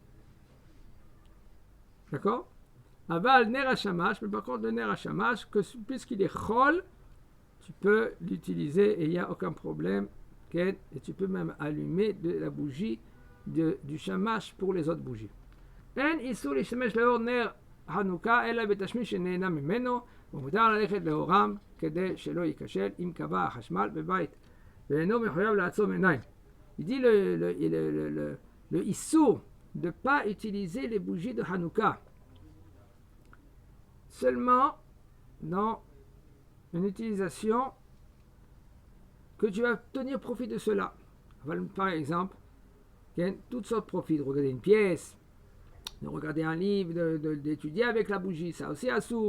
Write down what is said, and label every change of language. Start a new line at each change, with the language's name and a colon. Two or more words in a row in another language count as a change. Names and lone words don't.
French: D'accord?
Hebrew: אבל נר השמש,
French: mais par contre, le
Hebrew: נר השמש,
French: puisqu'il est chol, tu peux l'utiliser et il n'y a aucun problème. Et tu peux même allumer de la bougie du shamash pour les autres bougies. En
Hebrew: איסור להשתמש לאור נר חנוכה אלא בתשמיש שנהנה ממנו ומותר ללכת לאורם כדי שלא ייכשל אם כבה החשמל בבית ואינו מחויב לעצום עיניים.
French: Il dit le איסור de ne pas utiliser les bougies de Hanouka seulement dans une utilisation que tu vas tenir profit de cela. Par exemple, toutes sortes de profits, de regarder une pièce, de regarder un livre, d'étudier avec la bougie, ça aussi assourd.